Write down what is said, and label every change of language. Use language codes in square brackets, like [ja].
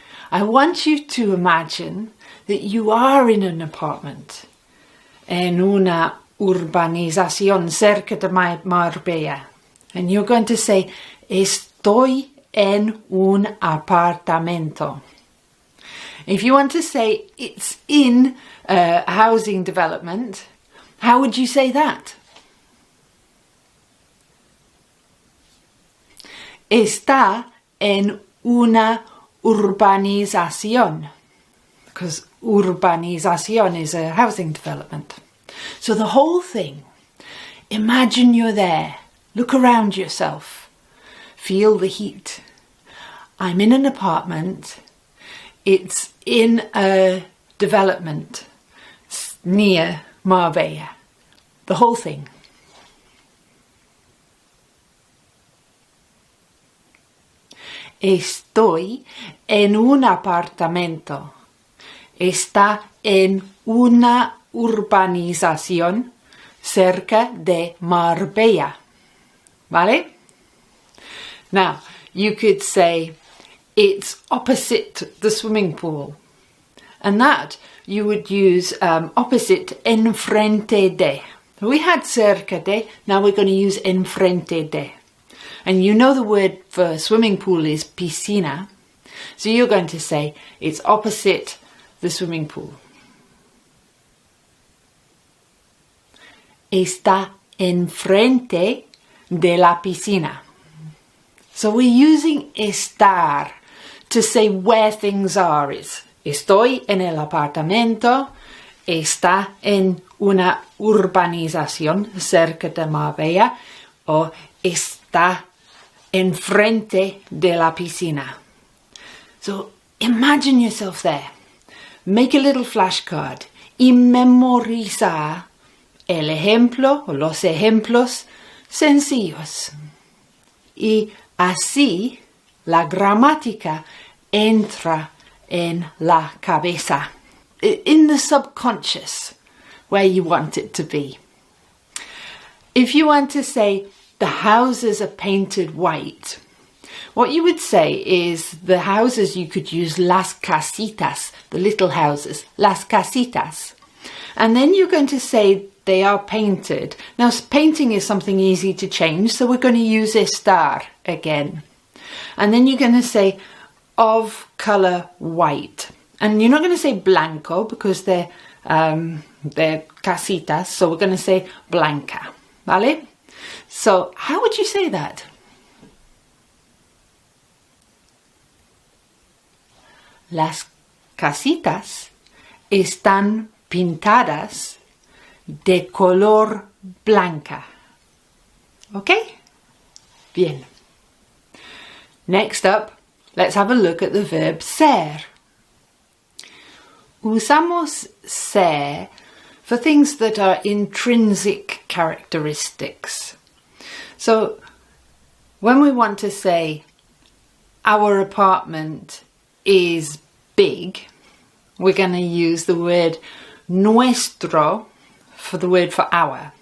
[en] I want you to imagine that you are in an apartment [es] en una urbanización cerca de Marbella. [en] And you're going to say, [es] estoy en un apartamento. [en] If you want to say it's in a housing development, how would you say that? [es] Está en una urbanización. [en] Because urbanización is a housing development. So the whole thing, imagine you're there. Look around yourself. Feel the heat. I'm in an apartment. It's in a development near Marbella. The whole thing. [es] Estoy en un apartamento. Está en una urbanización cerca de Marbella. ¿Vale? [en] Now, you could say it's opposite the swimming pool. And that you would use opposite enfrente de. We had [es] cerca de, [en] now we're going to use [es] enfrente de. [en] And you know the word for swimming pool is piscina. So you're going to say it's opposite the swimming pool. [es] Está enfrente de la piscina. [en] So we're using estar to say where things are. It's [es] estoy en el apartamento, está en una urbanización cerca de Marbella, o está enfrente de la piscina. [en] So imagine yourself there. Make a little flashcard [es] y memoriza el ejemplo o los ejemplos sencillos. Y así la gramática entra en la cabeza, [en] in the subconscious, where you want it to be. If you want to say the houses are painted white, what you would say is the houses, you could use [es] las casitas, [en] the little houses, las casitas. And then you're going to say they are painted. Now, painting is something easy to change, so we're going to use estar again. And then you're going to say of colour white. And you're not going to say blanco because they're casitas, so we're going to say blanca. [es] ¿Vale? [en] So, how would you say that? [es] Las casitas están pintadas de color blanca. [en] Okay? [es] Bien. [en] Next up, let's have a look at the verb ser. [es] Usamos [en] ser for things that are intrinsic characteristics. So, when we want to say our apartment is big, we're going to use the word nuestro for the word for our.